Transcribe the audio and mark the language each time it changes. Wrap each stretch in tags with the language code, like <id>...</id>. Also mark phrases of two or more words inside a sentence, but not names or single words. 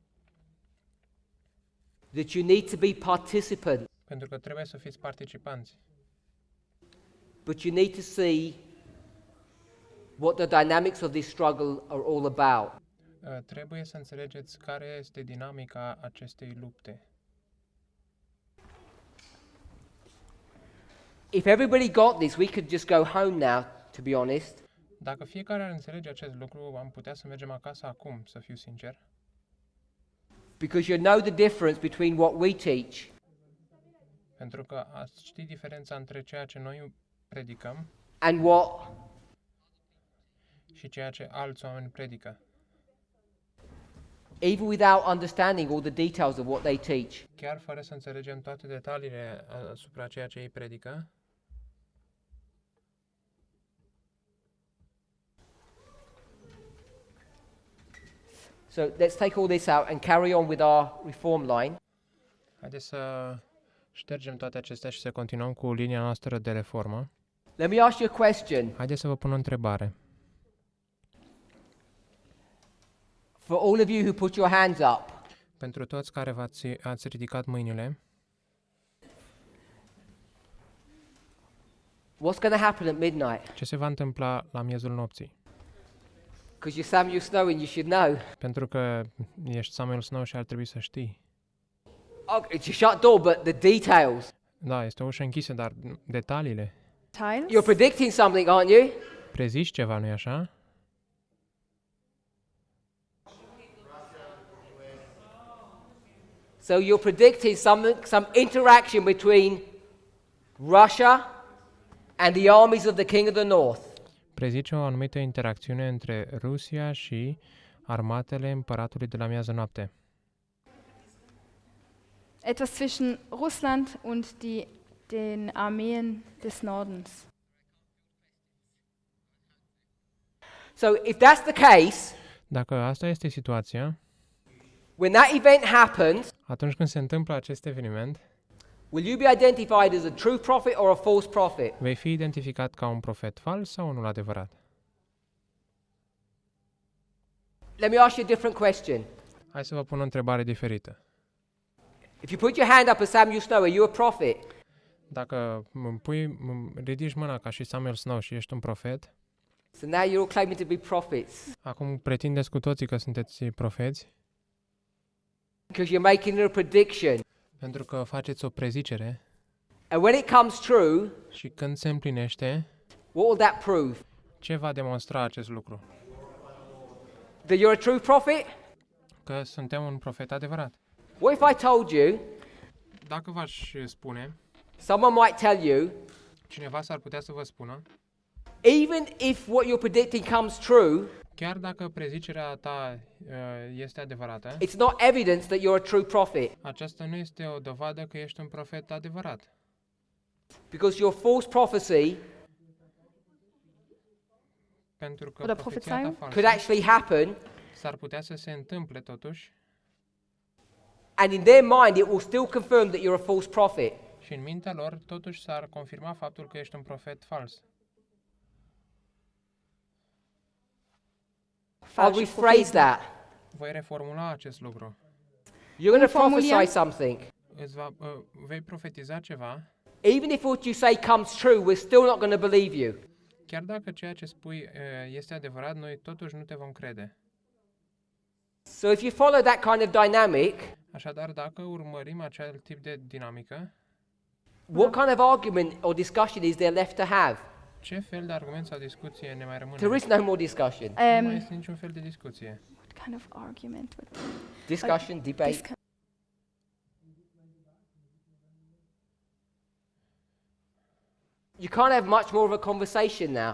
<en>that you need to be participants,</en> <ro>pentru că trebuie să fiți participanți.</ro> <en>but you need to see what the dynamics of this struggle are all about.</en> <ro>Trebuie să înțelegeți care este dinamica acestei lupte.</ro> <en>If everybody got this, we could just go home now, to be honest.</en> <ro>Dacă fiecare ar înțelege acest lucru, am putea să mergem acasă acum, să fiu sincer,</ro> <en>Because you know the difference between what we teach</en> <ro>pentru că ați ști diferența între ceea ce noi predicăm</ro> <en>and what</en> <ro>și ceea ce alți oameni predică.</ro> <en>even without understanding all the details of what they teach.</en> <ro>Chiar fără să înțelegem toate detaliile asupra ceea ce ei predică,</ro> <en>So let's take all this out and carry on with our reform line.</en> <ro>haideți să ștergem toate acestea și să continuăm cu linia noastră de reformă.</ro> <en>Let me ask you a question.</en> <ro>Haideți să vă pun o întrebare.</ro> <en>For all of you who put your hands up,</en> <ro>Pentru toți care ați ridicat mâinile,</ro> <en>what's going to happen at midnight?</en> <ro>ce se va întâmpla la miezul nopții?</ro> <en>Because you're Samuel Snow and you should know.</en> <ro>Pentru că ești Samuel Snow și ar trebui să știi.</ro> <en>Oh, it's a shut door, but the details.</en> <ro>Da, este o ușă închisă, dar detaliile. Teils.</ro> <en>You're predicting something, aren't you?</en> <ro>Prezici ceva, nu-i așa?</ro> <en>So you're predicting some interaction between Russia and the armies of the King of the North.</en> <ro>Prezice o anumită interacțiune între Rusia și armatele împăratului de la miază noapte.</ro> <de>Etwas zwischen Russland und den Armeen des Nordens.</de> <en>So if that's the case,</en> <ro>Dacă asta este situația,</ro> <en>when that event happens,</en> <ro>atunci când se întâmplă acest eveniment,</ro> <en>will you be identified as a true prophet or a false prophet?</en> <ro>vei fi identificat ca un profet fals sau unul adevărat?</ro> <en>Let me ask you a different question.</en> <ro>Hai să vă pun o întrebare diferită.</ro> <en>If you put your hand up as Samuel Snow, are you a prophet?</en> <ro>Dacă ridici mâna ca și Samuel Snow și ești un profet,</ro> <en>So now you're all claiming to be prophets</en> <ro>acum pretindeți cu toții că sunteți profeți,</ro> <en>because you're making a prediction.</en> <ro>Pentru că faceți o prezicere</ro> <en>And when it comes true,</en> <ro>și când se împlinește,</ro> <en>what will that prove?</en> <ro>ce va demonstra acest lucru?</ro> <en>That you're a true prophet?</en> <ro>Că suntem un profet adevărat.</ro> <en>What if I told you,</en> <ro>Dacă v-aș spune,</ro> <en>someone might tell you,</en> <ro>cineva s-ar putea să vă spună,</ro> <en>even if what you're predicting comes true,</en> <ro>chiar dacă prezicerea ta este adevărată,</ro> <en>it's not evidence that you're a true prophet.</en> <ro>aceasta nu este o dovadă că ești un profet adevărat.</ro> <en>Because your false prophecy</en> <ro>Pentru că</ro> <de>Oder</de> <ro>profeția ta</ro> <de>Prophezeiung?</de> <en>could</en> <ro>falsă</ro> <en>actually happen,</en> <ro>s-ar putea să se întâmple totuși</ro> <en>and in their mind it will still confirm that you're a false prophet.</en> <ro>și în mintea lor totuși s-ar confirma faptul că ești un profet fals.</ro> <en>I'll rephrase that.</en> <ro>Voi reformula acest lucru.</ro> <en>You're going to</en> <de>Umformulieren.</de> <en>prophesy something.</en> <ro>Vei profetiza ceva,</ro> <en>Even if what you say comes true, we're still not going to believe you.</en> <ro>chiar dacă ceea ce spui este adevărat, noi totuși nu te vom crede.</ro> <en>So if you follow that kind of dynamic,</en> <ro>Așadar, dacă urmărim acel tip de dinamică,</ro> <en>what kind of argument or discussion is there left to have?</en> <ro>ce fel de argument sau discuție ne mai rămâne?</ro> <en>There is no more discussion.</en> <ro>Nu mai este niciun fel de discuție.</ro> <en>What kind of argument would Discussion, debate. this kind You can't have much more of a conversation now.</en>